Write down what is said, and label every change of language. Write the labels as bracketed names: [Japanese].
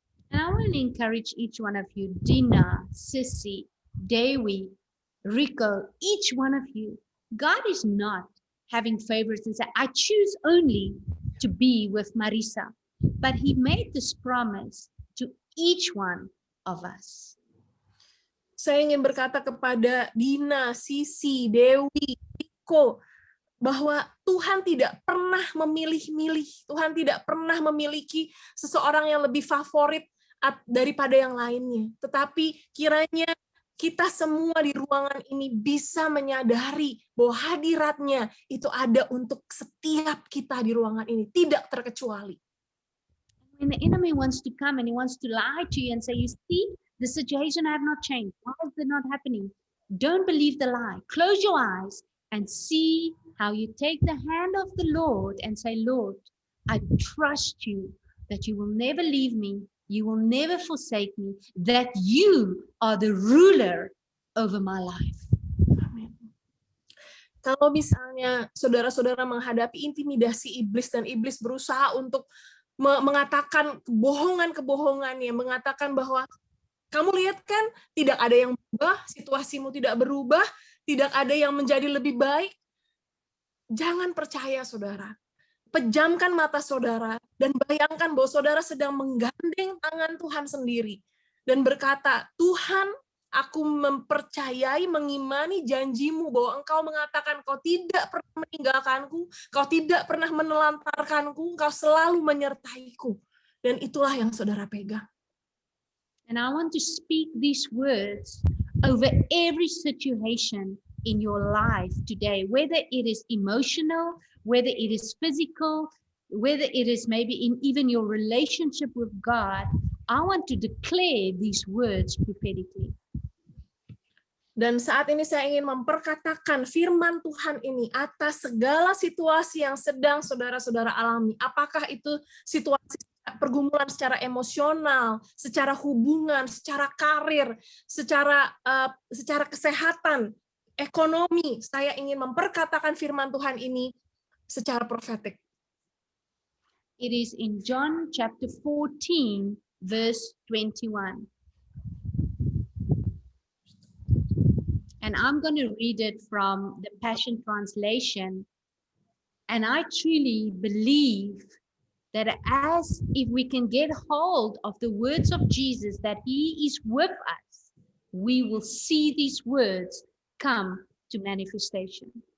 [English] And I want to encourage each one of you, Dina, Sissy, Dewi, Rico, each one of you, God is not having favorites and say, I choose only to be with Marisa. But He made this promise to each one of us. [Indonesian] Saya ingin berkata kepada Dina, Sisi, Dewi, Rico, bahwa Tuhan tidak pernah memilih-milih. Tuhan tidak pernah memiliki seseorang yang lebih favorit daripada yang lainnya. Tetapi kiranya kita semua di ruangan ini bisa menyadari bahwa hadirat-Nya itu ada untuk setiap kita di ruangan ini, tidak terkecuali. [English] When the enemy wants to come and he wants to lie to you and say, you see, the situation have not changed. Why is it not happening? Don't believe the lie. Close your eyes and see how you take the hand of the Lord and say, Lord, I trust you that you will never leave me. You will never forsake me, that you are the ruler over my life. [Indonesian] Amin. Kalau misalnya saudara-saudara menghadapi intimidasi iblis dan iblis berusaha untuk mengatakan kebohongan-kebohongannya, mengatakan bahwa kamu lihat kan tidak ada yang berubah, situasimu tidak berubah, tidak ada yang menjadi lebih baik. Jangan percaya, saudara. Pejamkan mata saudara dan bayangkan bahwa saudara sedang menggandeng tangan Tuhan sendiri dan berkata, Tuhan, aku mempercayai, mengimani janji-Mu bahwa Engkau mengatakan Kau tidak pernah meninggalkanku, Kau tidak pernah menelantarkanku, Engkau selalu menyertaiku. Dan itulah yang saudara pegang. [English] And I want to speak these words over every situation in your life today, whether it is emotional, whether it is physical, whether it is maybe in even your relationship with God. I want to declare these words prophetically. [Indonesian] Dan saat ini saya ingin memperkatakan firman Tuhan ini atas segala situasi yang sedang saudara-saudara alami. Apakah itu situasi pergumulan secara emosional, secara hubungan, secara karir, secara kesehatan, ekonomi. Saya ingin memperkatakan firman Tuhan ini secara profetik. [English] It is in John chapter 14, verse 21. And I'm going to read it from the Passion Translation. And I truly believe that as if we can get hold of the words of Jesus, that he is with us, we will see these words come to manifestation.